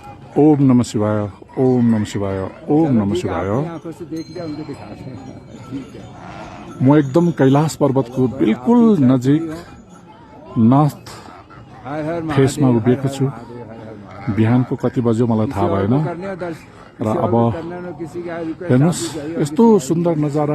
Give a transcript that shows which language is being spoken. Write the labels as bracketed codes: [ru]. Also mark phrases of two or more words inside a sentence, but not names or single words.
[sa] ओम नमः शिवाय, ओम नमः शिवाय, ओम नमः शिवाय। [ne] म एकदम कैलाश पर्वतको बिल्कुल नजिक [en] north faceमा [ne] उभिएको छु। बिहानको कति बज्यो मलाई थाहा भएन र अब हेर्नुहोस् यस्तो सुन्दर नजारा।